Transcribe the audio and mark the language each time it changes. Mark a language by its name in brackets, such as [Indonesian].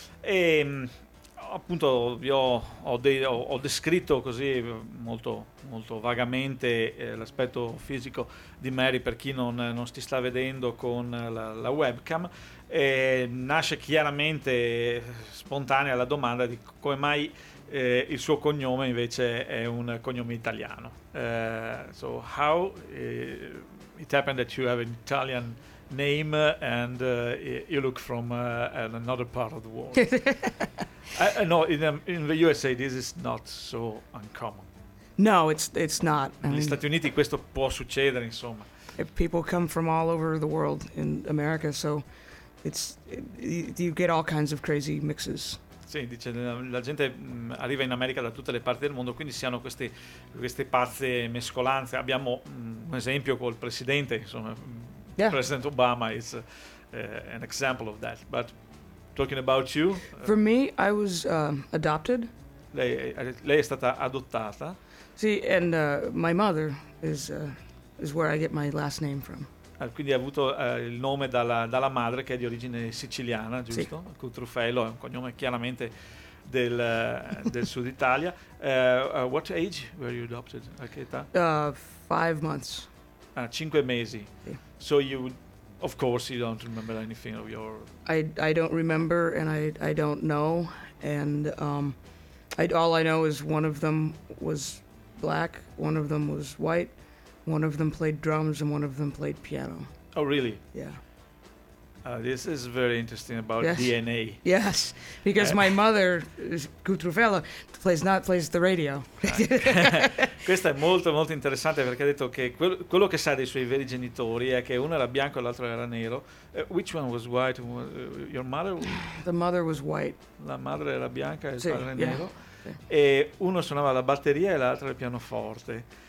[Italian] E appunto ho descritto così molto, molto vagamente l'aspetto fisico di Mary per chi non si sta vedendo con la webcam. E nasce chiaramente spontanea la domanda di come mai il suo cognome invece è un cognome italiano. [English] So how it happened that you have an Italian name and you look from another part of the world. No, in the USA this is not so uncommon. No, it's not. [Italian] Negli Stati Uniti questo può succedere, insomma. [English] If people come from all over the world in America, so you get all kinds of crazy mixes. [Italian] Sì, dice, la gente arriva in America da tutte le parti del mondo, quindi si hanno queste pazze mescolanze. Abbiamo un esempio col presidente, insomma. [English] Yeah. President Obama is an example of that. But talking about you... For me, I was adopted. [Italian] Lei è stata adottata. [English] See, and my mother is where I get my last name from. [Italian] Quindi ha avuto il nome dalla madre, che è di origine siciliana, giusto? Sì. Cutrufello è un cognome chiaramente del sud Italia. [English] What age were you adopted? [Italian] A che età? [English] 5 months. [Italian] Ah, 5 mesi. Sì. [English] So you, of course, you don't remember anything of your... I don't remember and I don't know. And all I know is one of them was black, one of them was white. One of them played drums and one of them played piano. Oh, really? Yeah. This is very interesting about yes. DNA. Yes, because my mother, Cutrufello, plays the radio. [Italian] Questa è molto, molto interessante perché ha detto che quello che sa dei suoi veri genitori è che uno era bianco e l'altro era nero. [English] Which one was white? Your mother? The mother was white. [Italian] La madre era bianca e il padre [English] yeah. [Italian] nero. [English] Yeah. [Italian] E uno suonava la batteria e l'altro il pianoforte.